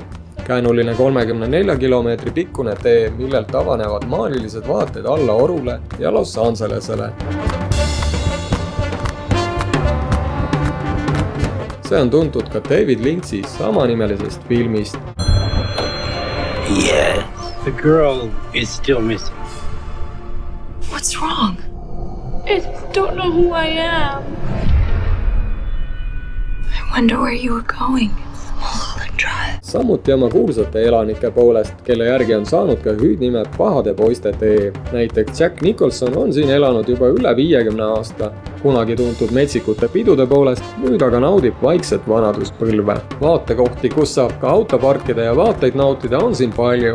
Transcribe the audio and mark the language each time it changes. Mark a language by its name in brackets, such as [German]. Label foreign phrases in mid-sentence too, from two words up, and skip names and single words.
[Estonian] Käänuline 34 kilomeetri pikkune tee, millelt avanevad maalilised vaated alla Orule ja Los Angelesele. See on tuntud ka David Lynch'i samanimelisest filmist. [English] Yeah, the girl is still missing. What's wrong? I don't know who I am. I wonder where you were going. Mulholland Drive. [Estonian] Samuti oma kuulsate elanike poolest, kelle järgi on saanud ka hüüdnime Pahade poiste tee. Näiteks Jack Nicholson on siin elanud juba üle 50 aasta. Kunagi tuntud metsikute pidude poolest, nüüd aga naudib vaikset vanaduspõlve. Vaatekohti, kus saab ka auto parkida ja vaateid nautida, on siin palju.